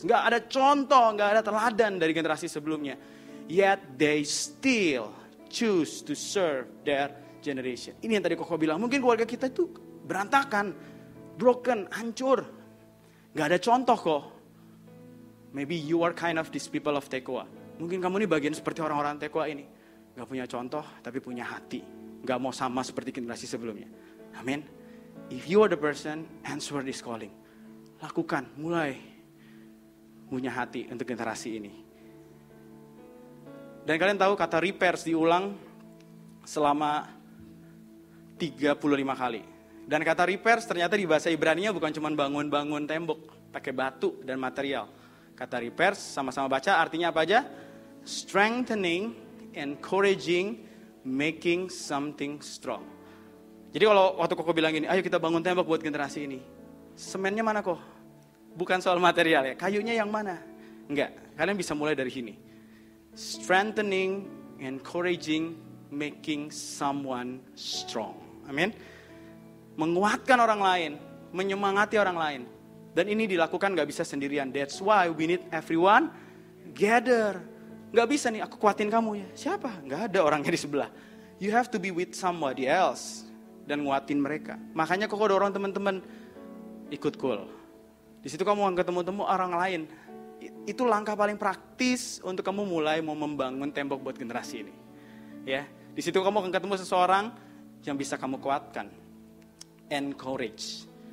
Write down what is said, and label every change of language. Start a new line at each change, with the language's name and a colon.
Indonesian: Nggak ada contoh, nggak ada teladan dari generasi sebelumnya.
English: Yet they still choose to serve their generation.
Indonesian: Ini yang tadi Koko bilang, mungkin keluarga kita itu berantakan, broken, hancur. Gak ada contoh kok.
English: Maybe you are kind of these people of Tekoa.
Indonesian: Mungkin kamu ini bagian seperti orang-orang Tekoa ini. Gak punya contoh, tapi punya hati. Gak mau sama seperti generasi sebelumnya. Amin.
English: If you are the person, answer this calling.
Indonesian: Lakukan, mulai punya hati untuk generasi ini. Dan kalian tahu kata repairs diulang selama 35 kali. Dan kata repairs ternyata di bahasa Ibrani-nya bukan cuma bangun-bangun tembok, pakai batu dan material. Kata repairs sama-sama baca artinya apa aja?
English: Strengthening, encouraging, making something strong.
Indonesian: Jadi kalau waktu Koko bilang gini, ayo kita bangun tembok buat generasi ini. Semennya mana kok? Bukan soal material ya, kayunya yang mana? Enggak, kalian bisa mulai dari sini.
English: Strengthening, encouraging, making someone strong.
Indonesian: Amin. Menguatkan orang lain, menyemangati orang lain. Dan ini dilakukan gak bisa sendirian.
English: That's why we need everyone gather.
Indonesian: Gak bisa nih, aku kuatin kamu ya. Siapa? Gak ada orangnya di sebelah.
English: You have to be with somebody else.
Indonesian: Dan nguatin mereka. Makanya kok dorong teman-teman ikut cool. Di situ kamu akan ketemu orang lain. Itu langkah paling praktis untuk kamu mulai mau membangun tembok buat generasi ini. Ya, di situ kamu akan ketemu seseorang yang bisa kamu kuatkan. Encourage.